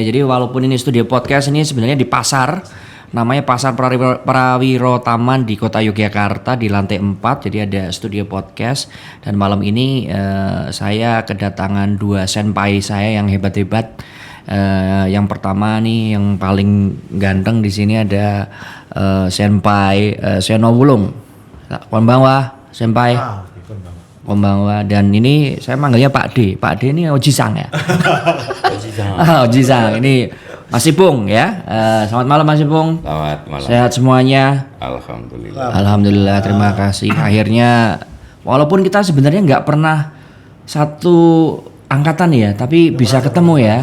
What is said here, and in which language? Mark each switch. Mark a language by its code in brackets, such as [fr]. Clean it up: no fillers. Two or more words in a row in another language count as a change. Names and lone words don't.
[id] Jadi walaupun ini studio podcast, ini sebenarnya di pasar. Namanya Pasar Prawiro Taman di Kota Yogyakarta di lantai 4. Jadi ada studio podcast. Dan malam ini saya kedatangan dua senpai saya yang hebat-hebat. Yang pertama nih yang paling ganteng di sini ada senpai Seno Wulung. [ja] こんばんは先輩. Konbanwa. [id] Dan ini saya manggilnya Pak D. Pak D ini Oji-sang ya. Oji-sang. Ini Mas Ipung ya. Selamat malam Mas Ipung. Selamat malam. Sehat semuanya? Alhamdulillah. Alhamdulillah, terima kasih. Akhirnya walaupun kita sebenarnya nggak pernah satu angkatan ya, tapi bisa ketemu ya.